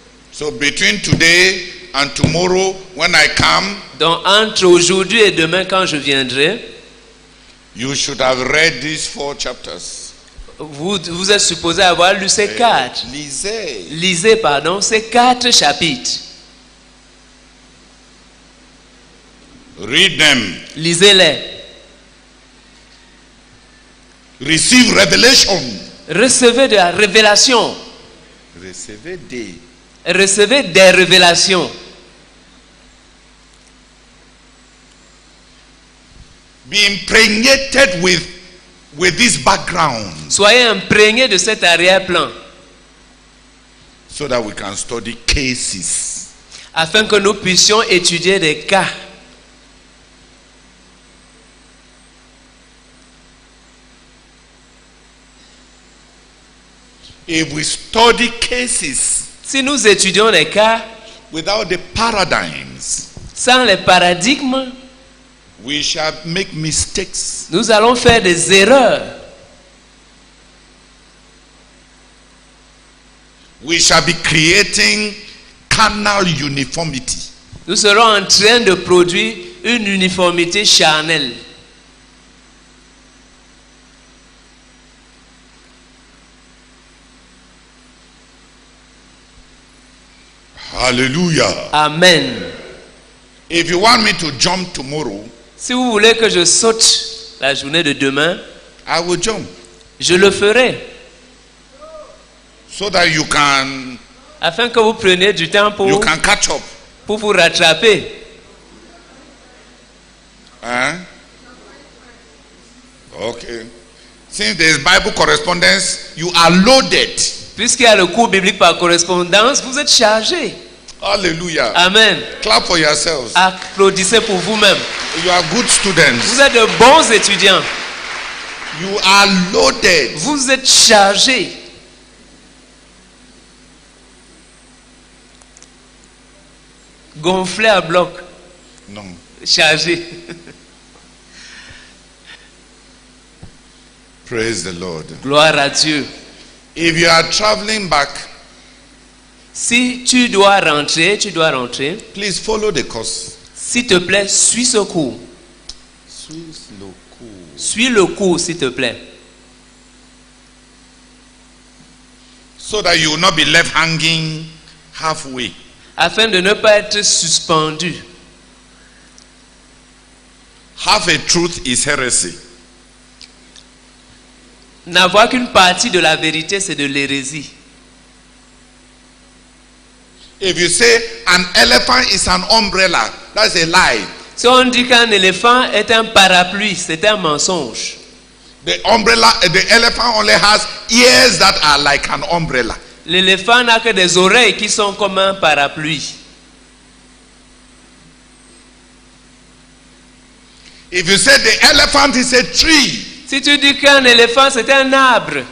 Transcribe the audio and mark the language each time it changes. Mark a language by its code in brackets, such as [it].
[en] So between today and tomorrow, when I come, [fr] Donc, entre aujourd'hui et demain, quand je viendrai, [en] you should have read these 4 chapters. [fr] vous êtes supposé avoir lu ces 4. Lisez. Lisez, pardon, ces 4 chapitres. [en] Read them. [fr] Lisez-les. [en] Receive revelation. [fr] Recevez de la révélation. Recevez des. Recevez des révélations. [en] Be impregnated with this background [fr] Soyez imprégnés de cet arrière-plan [en] so that we can study cases. [fr] afin que nous puissions étudier des cas. [en] If we study cases [fr] Si nous étudions les cas [en] without the paradigms, [fr] sans les paradigmes, [en] we shall make mistakes. [fr] nous allons faire des erreurs. [en] We shall be creating carnal uniformity. [fr] Nous serons en train de produire une uniformité charnelle. [en] Hallelujah. Amen. If you want me to jump tomorrow, [fr] Si vous voulez que je saute la journée de demain, [en] I will jump [fr] je le ferai. [en] so that you can [fr] Afin que vous preniez du temps pour [en] catch up. [fr] vous rattraper. Huh? [en] Okay. Since there is Bible correspondence, you are loaded. [fr] Puisqu'il y a le cours biblique par correspondance, vous êtes chargés. [en] Hallelujah. Amen. Clap for yourselves. [fr] Applaudissez pour vous-même. [en] You are good students. [fr] Vous êtes de bons étudiants. [en] You are loaded. [fr] Vous êtes chargés. Gonflés à bloc. [en] No. [fr] Chargés. [en] Praise the Lord. [fr] Gloire à Dieu. [en] If you are traveling back, [fr] Si tu dois rentrer, [en] please follow the course. [fr] s'il te plaît, suis ce cours. Suis le cours. Suis le cours, s'il te plaît. [en] So that you will not be left hanging halfway. [fr] Afin de ne pas être suspendu. [en] Half a truth is heresy. [fr] N'avoir qu'une partie de la vérité, c'est de l'hérésie. [en] If you say an elephant is an umbrella, that's a lie. [fr] Si on dit qu'un éléphant est un parapluie, c'est un mensonge. [en] The elephant only has ears that are like an umbrella. [fr] L'éléphant n'a que des oreilles qui sont comme un parapluie. [en] If you say the elephant is a tree, [fr] Si tu dis qu'un éléphant c'est un arbre,